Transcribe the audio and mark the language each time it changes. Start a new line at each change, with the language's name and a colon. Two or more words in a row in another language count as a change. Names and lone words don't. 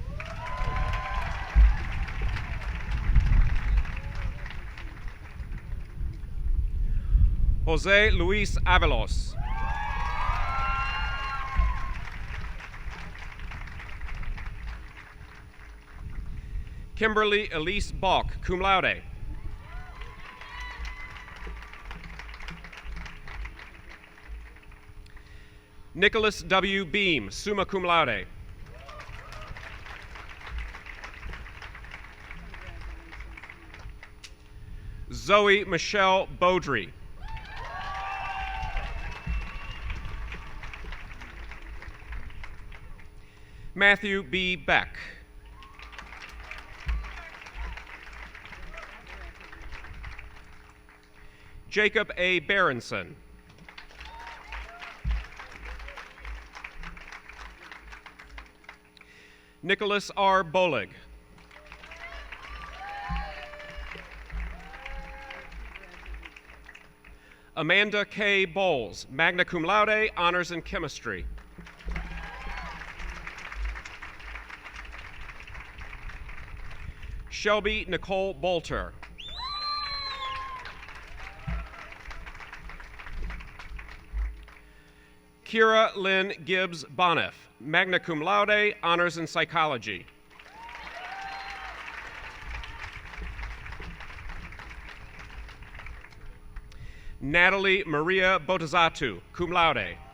English: Jose Luis Avalos. Kimberly Elise Balk,
Latin: cum laude.
English: Nicholas W. Beam,
Latin: summa cum laude.
English: Zoe Michelle Beaudry. Matthew B. Beck. Jacob A. Berenson. Nicholas R. Bolig. Amanda K. Bowles,
Latin: magna cum laude,
English: honors in chemistry. Shelby Nicole Bolter. Kira Lynn Gibbs Boniff,
Latin: magna cum laude,
English: honors in psychology. Natalie Maria Botazatu,
Latin: cum laude.